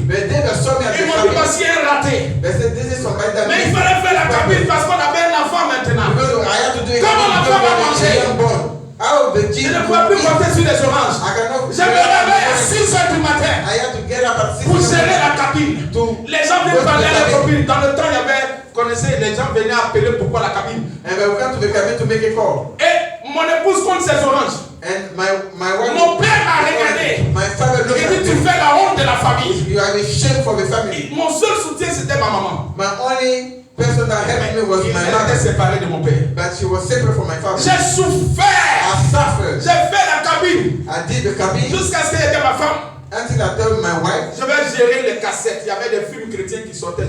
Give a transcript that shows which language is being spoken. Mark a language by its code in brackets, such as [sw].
[en] but they that saw me at the [fr] Ils m'ont dit [en] cabin, [fr] voici un raté. [en] they said, this is somebody that [fr] Mais il fallait faire la cabine parce qu'on avait un enfant maintenant. [en] Because I have to do it. [fr] Comment la femme va manger? [en] How the [fr] Je [en] kid [fr] ne pouvais plus compter sur les oranges. [en] I cannot. [fr] Je me réveille à 6 h du matin [en] I have to get up at 6 [fr] pour gérer la cabine. [en] to [fr] Les gens viennent parler à la copine. Dans le temps, il y avait, vous connaissez, les gens venaient appeler pourquoi la cabine. [en] and we come to the cabin to make a call. [fr] Et mon épouse compte ses oranges. [en] And my wife. [fr] Mon père m'a regardé. [en] My father looked [fr] Il [en] at [fr] dit, tu [en] me. [fr] fais la honte de la famille. [en] You are the shame for the family. [fr] Mon seul soutien, c'était ma maman. [en] My only person that helped me was my [fr] Elle était [en] mother. [fr] séparée de mon père. [en] But she was separate from my father. [fr] J'ai souffert. [en] I suffered. [fr] J'ai fait la cabine. [en] I did the cabin [fr] Jusqu'à ce qu'elle était ma femme. [en] until I told my wife. [fr] Je vais gérer les cassettes. Il y avait des films chrétiens qui sortaient.